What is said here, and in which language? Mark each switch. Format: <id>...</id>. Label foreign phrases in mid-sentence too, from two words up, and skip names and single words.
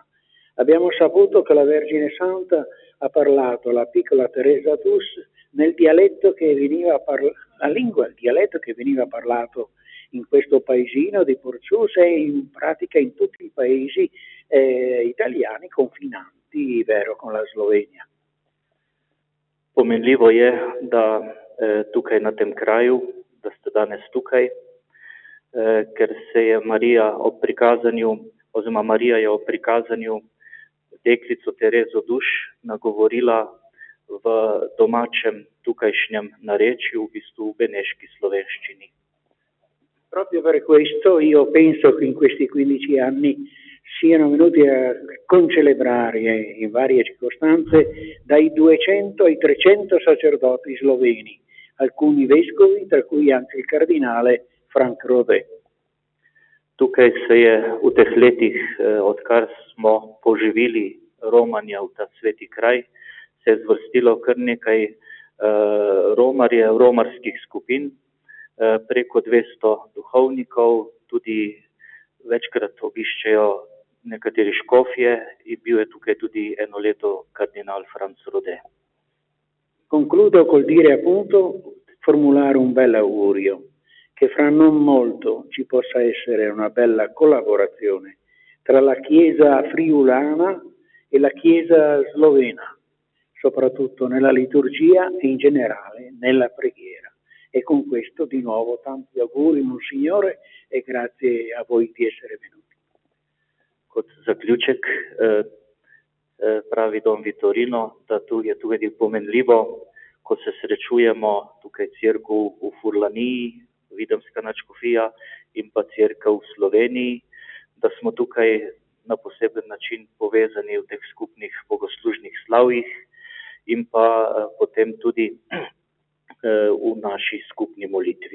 <it>Abbiamo saputo che la Vergine Santa ha parlato alla piccola Teresa Dus nel dialetto che veniva il dialetto che veniva parlato in questo paesino di Porcius e in pratica in tutti i paesi italiani confinanti, vero, con la Slovenia.</it> <sl>Pomenljivo je, da tukaj na tem kraju, da ste danes tukaj, ker se je Marija ob prikazanju deklico Terezo Duš nagovorila v domačem tukajšnjem narečju, v bistvu v beneški slovenščini.</sl> <it>Proprio per questo io penso che in questi 15 anni siano venuti a concelebrare in varie circostanze dai 200 ai 300 sacerdoti sloveni, alcuni vescovi, tra cui anche il cardinale Frank Rode.</it> <sl>Tukaj se je v teh letih, odkar smo poživili romanja v ta sveti kraj, se je zvrstilo kar nekaj romarskih skupin, preko 200 duhovnikov, tudi večkrat obiščejo nekateri škofje in bil je tukaj tudi 1 leto kardinal Franz Rode.</sl> <it>Concludo col dire appunto, formulare un bel augurio, che fra non molto ci possa essere una bella collaborazione tra la Chiesa friulana e la Chiesa slovena, soprattutto nella liturgia e in generale nella preghiera. E con questo di nuovo tanti auguri, Monsignore, e grazie a voi di essere venuti.</it> <sl>Kot zaključek pravi Don Vitorino, da tu je tudi pomenljivo, ko se srečujemo tukaj cerkev v Furlaniji, Videmska nadškofija in pa cerkev v Sloveniji, da smo tukaj na poseben način povezani v teh skupnih bogoslužnih slavjih in pa potem tudi v naši skupni molitvi.</sl>